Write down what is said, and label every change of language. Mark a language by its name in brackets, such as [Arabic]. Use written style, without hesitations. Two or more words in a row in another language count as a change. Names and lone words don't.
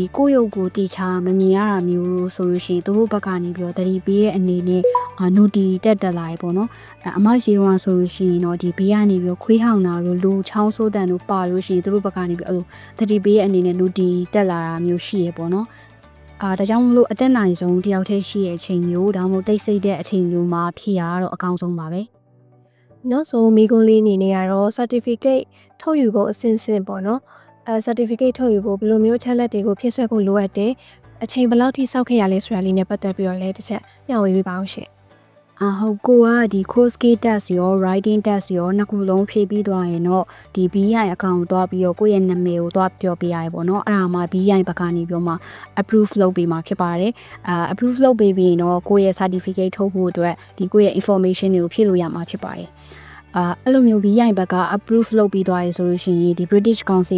[Burmese] ကိုယ့်ရုပ်ကိုတေချာမမြင်ရတာမျိုးလို့ဆိုလို့ရှိရင်သူတို့ဘက်ကနေပြီးတော့တတိပေးရဲ့အနေနဲ့note တက်လာရပေါ့နော်အမရေတော့ဆိုလို့ရှိရင်တော့ဒီဘေးကနေပြီးတော့ခွေးဟောင်တာလို့လူချောင်းဆိုးတန်လို့ပါလို့ရှိရင်သူတို့ဘက်ကနေပြီးတတိပေးရဲ့အနေနဲ့ note တက်လာတာမျိုးရှိရပေါ့နော်ဒါကြောင့်မလို့အတက်နိုင်ဆုံးတယောက်တည်းရှိရဲ့အချိန်မျိုးဒါမှမဟုတ်တိတ်ဆိတ်တဲ့အချိန်မျိုးမှာဖြေရတော့အကောင်းဆုံးပါပဲ နောက်ဆုံးမိကုန်းလေးအနေနဲ့ကတော့ certificate ထုတ်ယူဖို့အဆင့်ဆင့်ပေါ့နော်certificate ထုတ်ယူဖို့ဘယ်လိုမျိုးချက်လက်တွေကိုဖြည့်ဆွက်ဖို့လိုအပ်တယ်အချိန်ဘယ်လောက်ထိစောက်ခဲ့ရလဲဆိုတာလေးနဲ့ပတ်သက်ပြီးတော့လည်းတစ်ချက်မျှဝေပေးပါအောင်ရှင် ဟုတ်ကိုကဒီ core skill test ရော writing test ရောနှစ်ခုလုံးဖြည့်ပြီးသွားရင်တော့ဒီ BI အကောင့်ကိုသွားပြီးတော့ကိုယ့်ရဲ့နာမည်ကိုသွားပြောပေးရတယ်ပေါ့နော်အဲ့ဒါမှ BI ဘက်ကနေပြီးတော့မှ approve လုပ်ပေးမှာဖြစ်ပါတယ်approve လုပ်ပေးပြီးရင်တော့ကိုယ့်ရဲ့ certificate ထုတ်ဖို့အတွက်ဒီကိုယ့်ရဲ့ information တွေကိုဖြည့်လို့ရမှာဖြစ်ပါတယ်အဲ့လိုမျိုး BI ဘက်က approve လုပ်ပြီးသွားရဆိုလို့ရှိရင်ဒီ British Council ဘ